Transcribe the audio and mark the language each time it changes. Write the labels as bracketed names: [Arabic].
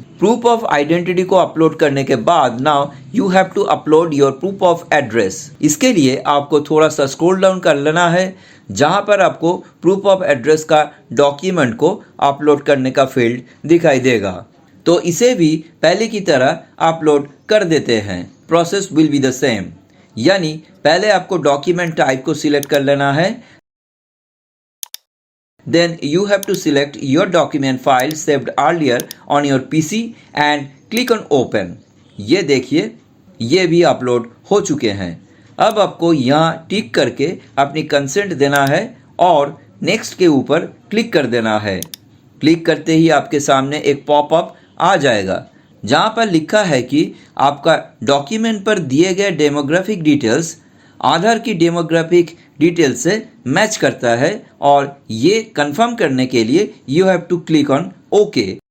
[English] proof of identity [Hindi] को upload करने के बाद [English] Now you have to upload your proof of address. [Hindi] इसके लिए आपको थोड़ा सा स्क्रॉल डाउन कर लेना है, जहां पर आपको प्रूफ ऑफ एड्रेस का डॉक्यूमेंट को अपलोड करने का फील्ड दिखाई देगा। तो इसे भी पहले की तरह अपलोड कर देते हैं। [English] process will be the same, [Hindi] यानी पहले आपको डॉक्यूमेंट टाइप को सिलेक्ट कर लेना है, [English] then you have to select your document file saved earlier on your PC and click on open। [Hindi] ये देखिए, ये भी अपलोड हो चुके हैं। अब आपको यहाँ टिक करके अपनी कंसेंट देना है और नेक्स्ट के ऊपर क्लिक कर देना है। क्लिक करते ही आपके सामने एक पॉपअप आ जाएगा, जहाँ पर लिखा है कि आपका डॉक्यूमेंट पर दिए गए डेमोग्राफिक डिटेल्स आधार की डेमोग्राफिक डिटेल से मैच करता है, और ये कंफर्म करने के लिए [English] You have to click on okay.